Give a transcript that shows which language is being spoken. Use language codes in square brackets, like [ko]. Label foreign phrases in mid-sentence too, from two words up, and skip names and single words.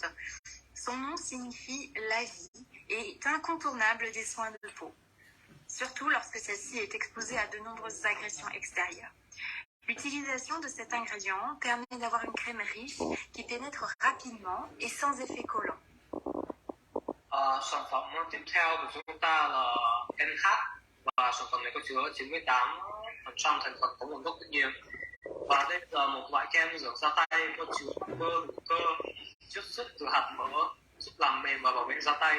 [fr] Son nom signifie la vie et est incontournable des soins de peau, surtout lorsque celle-ci est exposée à de nombreuses agressions extérieures. L'utilisation de cet ingrédient permet d'avoir une crème riche qui pénètre rapidement et sans effet collant. [vi] Sản phẩm tiếp theo của chúng ta là NH và sản phẩm này có chứa 98% thành phần có nguồn gốc tự nhiên. Và đây là một loại kem rửa da tay có chứa bơ hữu cơ chiết xuất từ hạt mỡ giúp làm mềm và bảo vệ da tay.